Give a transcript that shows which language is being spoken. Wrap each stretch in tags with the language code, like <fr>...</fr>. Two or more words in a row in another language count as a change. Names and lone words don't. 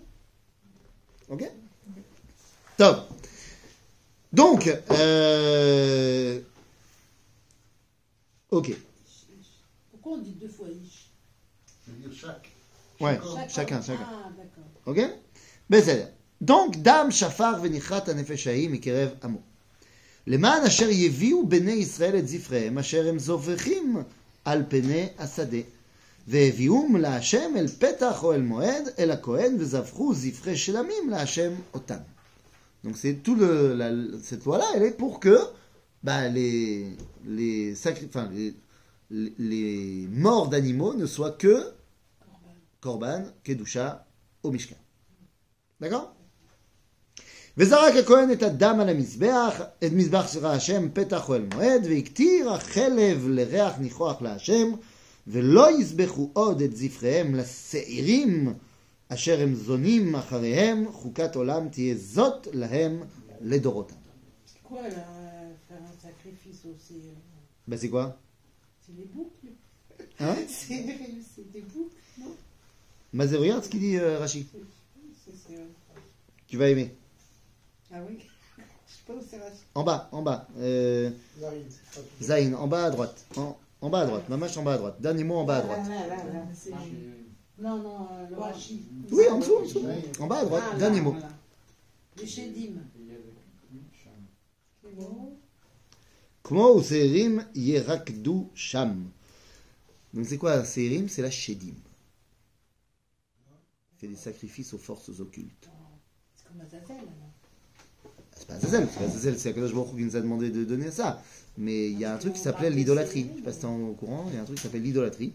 <fr>Ok? Top. Donc, ok. Pourquoi on dit 2 fois ish? C'est-à-dire chaque. Ouais, Chacun. chacun. Ah, d'accord. Ok? בסדר. Donc,</fr> <he>דם שפר וניחת הנפש ההיא מקרב עמו. למען אשר יביאו בני ישראל את זפריהם, אשר הם זובחים על פני השדה. והביאום להשם אל פתח או אל מועד, אל הכהן, וזבחו זפחי שלמים להשם אותם.</he> <fr>Donc, c'est tout cette loi-là, elle est pour que bah, les morts d'animaux ne soient que</fr> <he>קרבן, קדושה,</he> <fr>au Mishkan. d'accord?</fr> <he>וזרק הכהן את הדם על המזבח, את מזבח של השם פתח אוהל מועד, והקטיר החלב לריח ניחוח להשם, ולא יזבחו עוד את זפחיהם לשעירים אשר הם זונים אחריהם, חוקת עולם תהיה זאת להם לדורותם.</he> <fr>Quoi, là, faire un sacrifice aussi Ben c'est quoi? C'est les boucles. Hein? C'est des boucles, non? Mais regarde ce qu'il dit Rashi. C'est- Tu vas aimer. Ah oui? Je sais pas où c'est Rachid. En bas. Zaïd. Zayn, en bas à droite. En bas à droite. Mamache en bas à droite. Dernier mot en bas à droite. Là. C'est- Non, le Rachid. Oui, en dessous. En bas à droite. Ah, là, Dernier mot. voilà. Les Chédim. C'est bon.</fr> <he>כמו ושעירים ירקדו שם.</he> <fr>Donc c'est quoi Seirim? C'est la Shedim. Il fait des sacrifices aux forces occultes. C'est comme Azazel, alors. C'est pas Azazel, c'est</fr> <he>הקדוש ברוך הוא</he> <fr>qui nous a demandé de donner ça. Mais il y a un truc qui s'appelait l'idolâtrie. Je sais pas si t'es au courant, il y a un truc qui s'appelle l'idolâtrie.</fr>